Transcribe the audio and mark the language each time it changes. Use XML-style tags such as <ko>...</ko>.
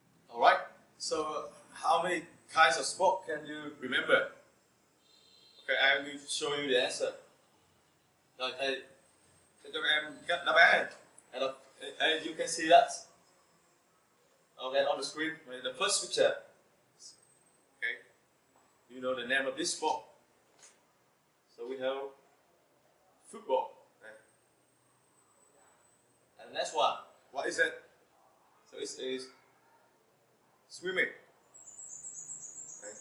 <en>Alright, so how many kinds of sport can you remember? Okay, I will show you the answer.</en> <vi>Rồi, thầy sẽ cho các em cách đáp án này.</vi> <en>And you can see that. Okay, on the screen, the first picture. Okay, you know the name of this sport. So we have football. Okay. And the next one, what is it? So it is swimming. Okay.</en>